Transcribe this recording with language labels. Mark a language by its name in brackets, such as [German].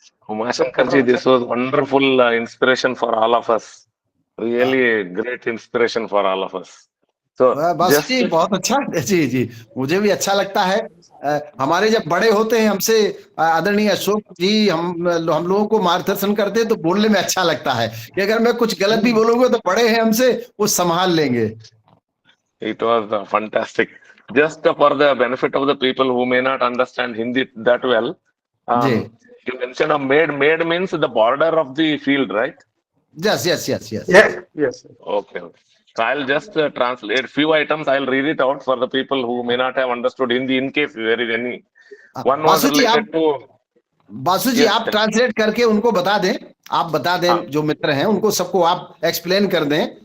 [English] Umashankar ji, this was wonderful inspiration for all of us. Really a great inspiration for all of us. So [Hindi] बस [English] just [Hindi] जी, बहुत अच्छा। जी जी, मुझे भी अच्छा लगता है। हमारे जब बड़े होते हैं हमसे, आदरणीय अशोक जी, हम लोगों को मार्गदर्शन करते हैं, तो बोलने में अच्छा लगता है कि अगर मैं कुछ गलत भी बोलूंगा तो बड़े हैं हमसे, वो संभाल लेंगे। [English] it was fantastic. Just for the benefit of the people who may not understand Hindi that well, [Hindi] ji, [English] you mentioned a maid. Maid means the border of the field, right? Yes yes yes yes. Yes, yes. Okay. So I'll just translate few items. I'll read it out for the people who may not have understood Hindi in case there is any. One was [Hindi] Basu जी आप [English] related to. [Hindi] Basu ji [English] Yes, [Hindi] आप [English] sir. [Hindi] Translate करके उनको बता दें, आप बता दें, हाँ. जो मित्र हैं उनको सबको आप एक्सप्लेन कर दें।